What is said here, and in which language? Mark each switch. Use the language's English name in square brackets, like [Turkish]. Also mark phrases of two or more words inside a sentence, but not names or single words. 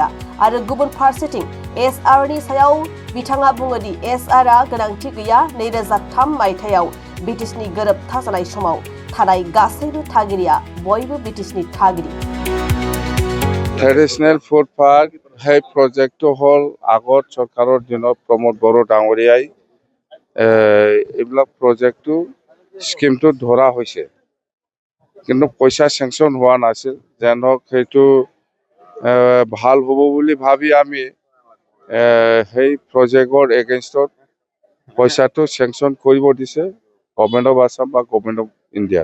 [Bodo] आरो गुबुन फारसेथिं एसआरनि सायाव बिथाङा बुङो दि एसआरआ गोनांथि गैया। 2003 मायथाइयाव बिटिसिनि गोरोबथा जानाय समाव थानाय गासैबो थागिरिया बयबो बिटिसिनि थागिरि। [English] traditional food park [Assamese] সেই প্ৰজেক্টটো হ'ল আগত চৰকাৰৰ দিনত প্ৰমোদ বড়ো ডাঙৰীয়াই এইবিলাক প্ৰজেক্টটো স্কিমটো ধৰা হৈছে কিন্তু পইচা চেংচন হোৱা নাছিল। তেওঁলোক সেইটো ভাল হ'ব বুলি ভাবি আমি সেই [English] project against [Assamese] পইচাটো চেংচন কৰিব দিছে গভৰ্ণমেণ্ট অফ আছাম বা গভৰ্ণমেণ্ট অফ ইণ্ডিয়া।